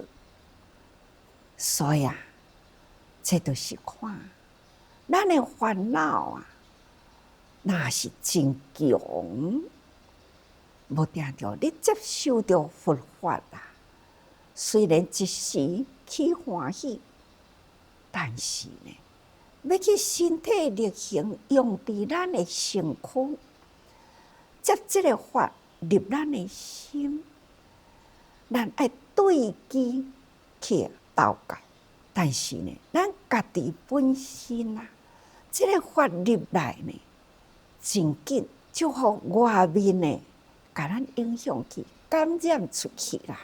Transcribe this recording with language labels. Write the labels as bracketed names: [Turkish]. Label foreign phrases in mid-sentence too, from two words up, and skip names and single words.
[Min Nan Chinese] 所以啊，这就是看咱的烦恼啊，若是真强，无定着你接受着佛法啦。虽然一时起欢喜，但是呢，要去身体力行用伫咱的身躯，接这个法入咱的心，咱爱对机去祷告。但是呢，咱家己本身啊，这个法入来呢，真紧就互外面呢，甲咱影响去，感染出去啦。